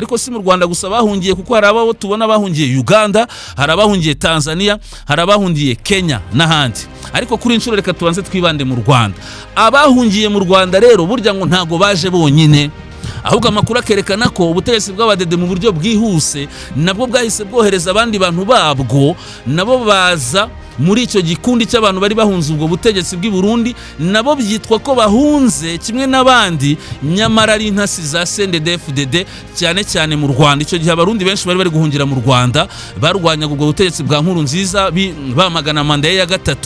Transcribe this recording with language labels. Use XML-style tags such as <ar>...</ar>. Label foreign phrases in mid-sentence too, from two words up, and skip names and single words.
<rw>Ariko si mu Rwanda gusa bahungiye, kuko hari abo tubona bahungiye Uganda, hari abahungiye Tanzania, hari abahungiye Kenya n'ahandi. Ariko kuri inshuro reka tubanze twibande mu Rwanda. Abahungiye mu Rwanda rero burya ngo ntago baje bonyine, ahubwo amakuru akerekana ko ubutegetsi bw'abadede mu buryo bwihuse nabwo bwahise bwohereza abandi bantu babwo, nabo baza muri icyo gikundi cy'abantu bari bahunze ubwo butegetsi bw'i Burundi. Nabo byitwa ko bahunze kimwe n'abandi, nyamara ari intasi za CNDD-FDD cyane cyane mu Rwanda. Icyo gihe abarundi benshi bari guhungira mu Rwanda, barwanyaga ubwo butegetsi bwa Nkurunziza bamagana manda ya gatatu.</rw>